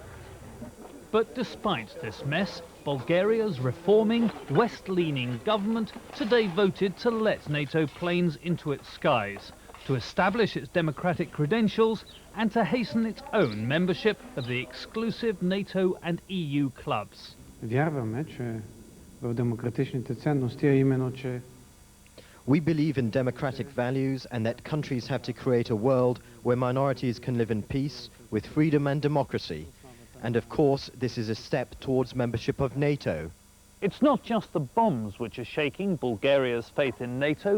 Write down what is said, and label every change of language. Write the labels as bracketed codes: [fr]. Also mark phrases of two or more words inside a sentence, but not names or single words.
[en] But despite this mess, Bulgaria's reforming, west-leaning government today voted to let NATO planes into its skies, to establish its democratic credentials and to hasten its own membership of the exclusive NATO and EU clubs. [bg] Вярваме, че в демократичните ценности е именно, че [en] We believe in democratic values and that countries have to create a world where minorities can live in peace, with freedom and democracy. And of course, this is a step towards membership of NATO. It's not just the bombs which are shaking Bulgaria's faith in NATO.